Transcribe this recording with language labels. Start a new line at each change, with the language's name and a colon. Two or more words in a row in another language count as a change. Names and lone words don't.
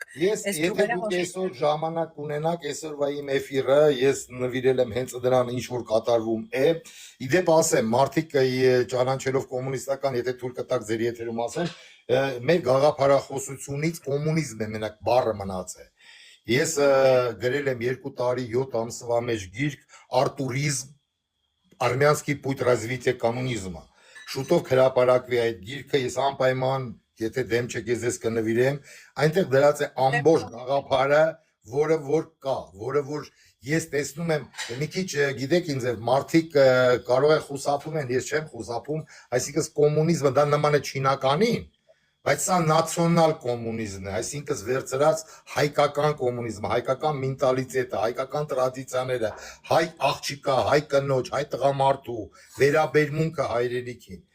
Armenian: Եթե դուք այսօր ժամանակ ունենաք, այսօրվա իմ էֆիրը ես նվիրել եմ հենց դրան, ինչ որ կատարվում է, իդեպ ասեմ, մարդիկ ճանաչելով կոմունիստական, եթե թույլ կտաք ձեր եթերում ասեմ, մեր գաղափարախոսությունից կոմունիզմ է մենակ բառը մնացել։ Ես գրել եմ 2 տարի 7 ամսվա մեջ գիրք Արտուրիզմ,
Russian: Արմյանский путь развития коммунизма։
Armenian: Շուտով հրապարակվի այդ գիրքը, ես անպայման, եթե դեմ չեք ես կնվիրեմ, այնտեղ դրած է ամբողջ գաղափարը, որը որ կա, որը որ ես տեսնում եմ, մի քիչ գիտեք ինձ մարդիկ կարող է խուսափում են, ես չեմ խուսափում, այսինքն կոմունիզմը դա նման է չինականին, բայց սա նացիոնալ կոմունիզմն է, այսինքն վերցրած հայկական կոմունիզմը, հայկական մենտալիտետը, հայկական տրադիցիաները, հայ աղջիկա, հայ կնոջ, հայ տղամարդու վերաբերմունքը հայրենիքին։